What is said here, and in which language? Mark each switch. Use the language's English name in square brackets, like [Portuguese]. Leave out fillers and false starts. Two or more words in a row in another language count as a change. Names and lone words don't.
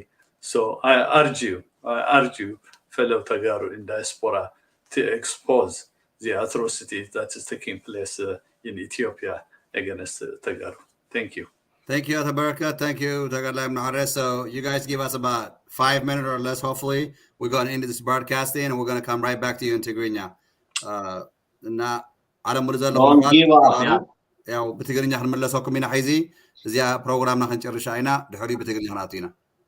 [English] So I urge you, fellow Tagaru in diaspora, to expose the atrocities that is taking place in Ethiopia against Tagaru. Thank you. Thank you, Atabarka. Thank you, Tagarla Ibn Haris. So you guys give us about 5 minutes or less, hopefully. We're going to end this broadcasting and we're going to come right back to you in Tigrayan. Don't give up, yeah. [Tigrinya] ያው በትግርኛ ክንመለሰኩም ኢና ሒዚ እዚያ ፕሮግራምና ክንጨርሻ ኢና ድሕሪኡ በትግርኛ ክንኣትዩና